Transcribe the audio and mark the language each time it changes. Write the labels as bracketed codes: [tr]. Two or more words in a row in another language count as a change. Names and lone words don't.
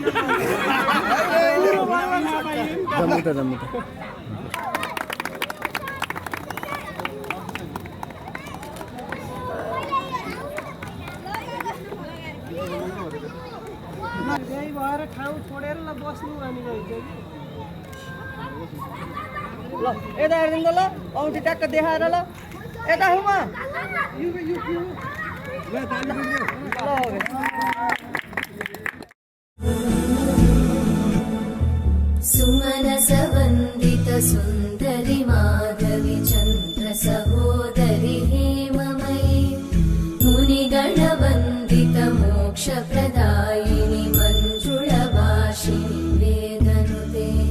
[ne] त्यही भएर ठाउँ छोडेर ल बस्नु अनि रहेछ कि ल यता हेरिदिनु ल औँठी ट्याक्क देखाएर ल यता हुमा [sa] सुमनसवन्दित सुन्दरि माधवी चन्द्र सहोदरि हेममयी मुनिगणवन्दित मोक्षप्रदायिनि मञ्जुळभाषिणि वेदनुते